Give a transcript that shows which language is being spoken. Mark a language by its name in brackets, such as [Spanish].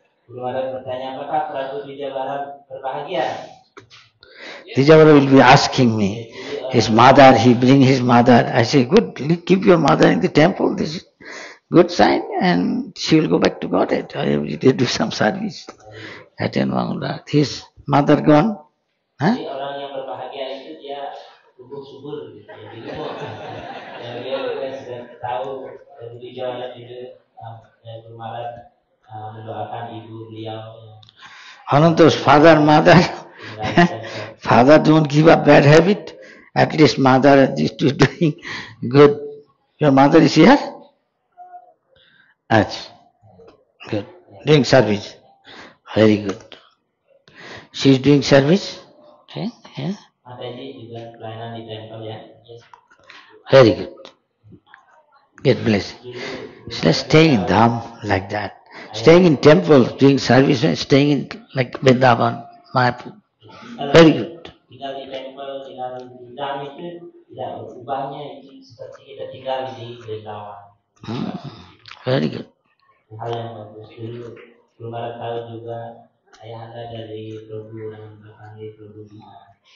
[Indonesian] Belum ada pertanyaan apakah Prabu Dijabara berbahagia? [English] Dijabara will be asking me, his mother, he bring his mother. I say, good, keep your mother in the temple. This is good sign, and she will go back to Godhead. Every day do some service. Attend Mangala. His mother gone. [Indonesian] Jadi orang yang berbahagia itu dia tumbuh subur gitu. Jadi dia sudah tahu Prabu Dijabara juga Guru Maharaj mendoakan ibu beliau. [English] Ananta's father, mother, father don't give up bad habit. At least mother is doing good. Your mother is here? Good. Doing service. Very good. She is doing service? Okay. Yeah. [Indonesian] Mataji juga pelayanan di temple ya. Yes. [English] Very good. Get blessed. So let's stay in Dham like that. Staying in temple, doing service, and staying in like Vrindavan, Mayapur. Very good. [Indonesian] Tinggal di temple, tinggal di dam itu tidak berubahnya itu seperti kita tinggal di Vrindavan. [English] Very good. [Indonesian] Hal yang bagus. Belum ada tahu juga ayahanda dari Prabhu yang dipanggil Prabhu Bima.